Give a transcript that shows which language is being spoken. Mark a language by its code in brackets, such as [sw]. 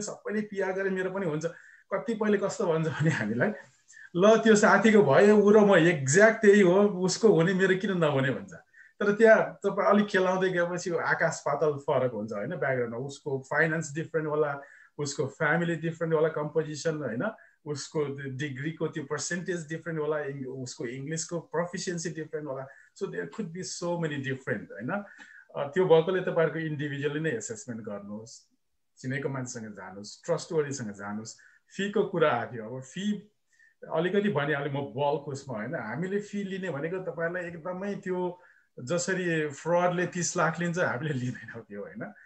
[ne] सबैले पिआर गरे मेरो पनि हुन्छ, कतिपयले कस्तो भन्छ भने हामीलाई ल त्यो साथीको भयो ऊ र म एक्ज्याक्ट त्यही हो, उसको हुने मेरो किन नहुने भन्छ। तर त्यहाँ तपाईँ अलिक खेलाउँदै गएपछि आकाश पातल फरक हुन्छ होइन। ब्याकग्राउन्डमा उसको फाइनेन्स डिफ्रेन्ट होला, उसको फ्यामिली डिफ्रेन्ट होला, कम्पोजिसन होइन, उसको डिग्रीको त्यो पर्सेन्टेज डिफ्रेन्ट होला, उसको इङ्ग्लिसको प्रोफिसियन्सी डिफ्रेन्ट होला। [en] So there could be so many different होइन। [ne] त्यो भएकोले तपाईँहरूको इन्डिभिजुअली नै एसेसमेन्ट गर्नुहोस्, चिनेको मान्छेसँग जानुहोस्, ट्रस्टवर्दीसँग जानुहोस्। फीको कुरा आयो, अब फी अलिकति भनिहालेँ म बल्क उसमा होइन। हामीले फी लिने भनेको तपाईँहरूलाई एकदमै त्यो जसरी फ्रडले 30 लाख लिन्छ हामीले लिँदैनौँ त्यो होइन।